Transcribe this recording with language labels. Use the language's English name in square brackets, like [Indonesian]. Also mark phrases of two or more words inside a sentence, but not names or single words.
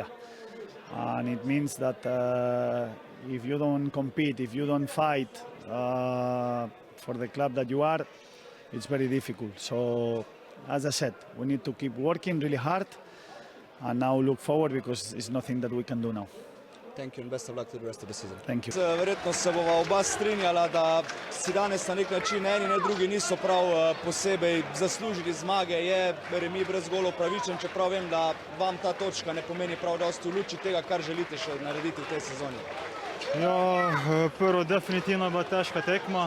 [English] And it means that if you don't compete, if you don't fight for the club that you are, it's very difficult. So, as I said, we need to keep working really hard and now look forward, because it's nothing that we can do now. Thank you and best of luck to the rest of the season. Thank you. [Slovenian] Verjetno se bova oba strinjala, da si danes na nek način eni ne drugi niso prav posebej zaslužili zmage. Je remi brez golov pravičen, čeprav vem, da vam ta točka ne pomeni prav dosti v luči tega, kar želite še narediti v tej sezoni. Ja, prvo definitivno je bila težka tekma.